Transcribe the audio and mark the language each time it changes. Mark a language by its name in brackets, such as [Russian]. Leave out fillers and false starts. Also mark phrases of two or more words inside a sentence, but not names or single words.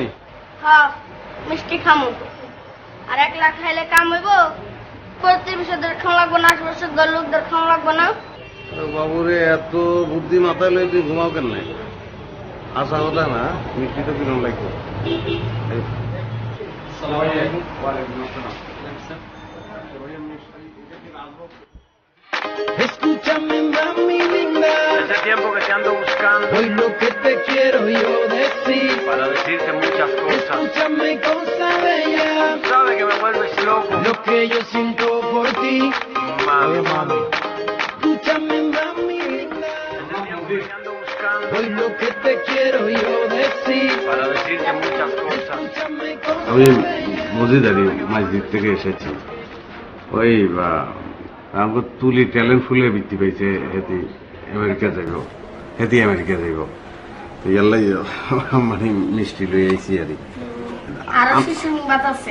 [Bangla] হ্যাঁ, মিষ্টি খামো। আর 1 লাখ খাইলে কাম হইব? প্রতিবেশীদের খাওয়া লাগবো না, আশেপাশের লোকদের খাওয়া লাগবো না। বাবুরে, এত বুদ্ধি মাথায় লই তুই ঘুমাও কেন? আসা কথা না, মিষ্টি তো কিরম লাগবে। [Spanish] Escúchame, mami linda. Hace tiempo que te ando buscando Hoy lo que te quiero yo decir. para decirte muchas cosas. Escúchame, cosa bella. Sabes que me vuelves loco, Lo que yo siento por ti. mami, mami. Escúchame, mami linda. Hace tiempo que te ando buscando Hoy lo que te quiero yo decir. para decirte muchas cosas. Escúchame, cosa [Bangla] আমি মজিদারি মসজিদ থেকে এসেছি। ওই আমাকে তুলি ট্যালেন্ট ফুলে বৃত্তি পাইছে, হেতি আমেরিকা যাইব, হেতি আমেরিকা যাইব। তো ইয়াল্লাই মানে মিষ্টি লই আইছি আর আরো সুসংবাদ আছে।